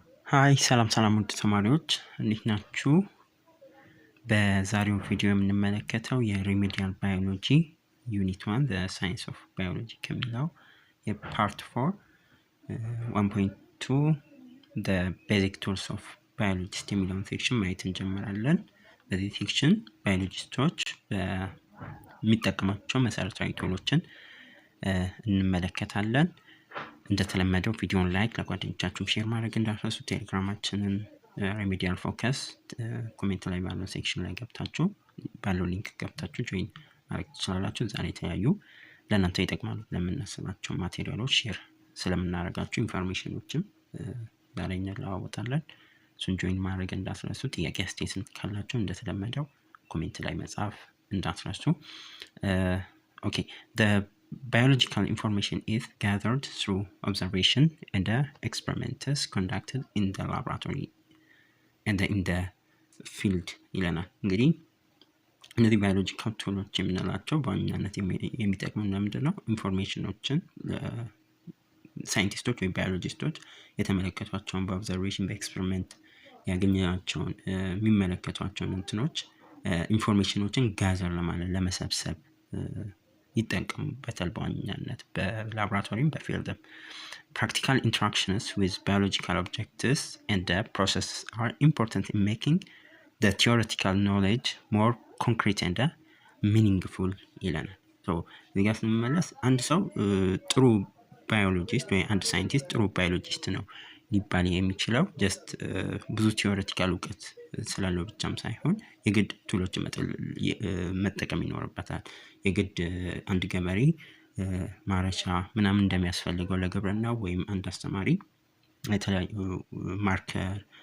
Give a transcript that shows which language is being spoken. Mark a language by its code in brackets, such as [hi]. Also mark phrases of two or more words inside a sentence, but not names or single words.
[am] ሃይ ሰላም ውድ ተማሪዎች እንዴት ናችሁ? በዛሬው ቪዲዮ የምንመለከተው የሪሜዲያል ባዮሎጂ ዩኒት 1 [en] the science of biology [am] ከሚለው የፓርት 4 1.2 [en] the basic tools of biologist [am] የሚለውን ሴክሽን ማየት እንጀምራለን። በዚህ ሴክሽን ባዮሎጂስቶች የሚጠቀሟቸው መሰረታዊ ቱሎችን እንመለከታለን። እንደተለመደው ቪዲዮን ላይክ ለጓደኞቻችሁ ሼር ማድረግ እንዳትረሱ። ቴሌግራማችንን ሪሜዲያል ፎከስ ኮሜንት ላይ ባለው ሴክሽን ላይ ገብታችሁ ባለው ሊንክ ገብታችሁ ጆይን ማድረግ ትችላላችሁ። ዛሬ የተለያዩ ለእናንተ ይጠቅማሉ ለምናስባቸው ማቴሪያሎች ሼር ስለምናደርጋችሁ ኢንፎርሜሽኖችን ዛሬ እንለዋወጣለን። እሱን ጆይን ማድረግ እንዳትረሱ። ጥያቄ አስተያየት ካላችሁ እንደተለመደው ኮሜንት ላይ መጻፍ እንዳትረሱ። [en] ኦኬ biological information is gathered through observation and experiments conducted in the laboratory and in the field [am] ይለናል። እንግዲህ እነዚህ ባዮሎጂካል ቱሎች የምንላቸው በዋናነት የሚጠቅሙን ለምንድነው? ኢንፎርሜሽኖችን ሳይንቲስቶች ወይ ባዮሎጂስቶች የተመለከቷቸውን በኦብዘርቬሽን በኤክስፐሪመንት ያገኘናቸውን የሚመለከቷቸውን እንትኖች ኢንፎርሜሽኖችን ጋዘር ለማለት ለመሰብሰብ ይጠቀሙበታል። በዋናነት በላቦራቶሪም በፊልድም practical [en] interactions with biological objects and the processes are important in making the theoretical knowledge more concrete and meaningful [am] ይለናል። እዚህ ጋር ስንመለስ አንድ ሰው ጥሩ ባዮሎጂስት ወይ አንድ ሳይንቲስት ጥሩ ባዮሎጂስት ነው ሊባል የሚችለው ጀስት ብዙ ቲዮሬቲካል እውቀት ስላለው ብቻም ሳይሆን የግድ ቱሎችን መጠቀም ይኖርበታል። የግድ አንድ ገበሬ ማረሻ ምናምን እንደሚያስፈልገው ለግብርናው ወይም አንድ አስተማሪ የተለያዩ ማርከር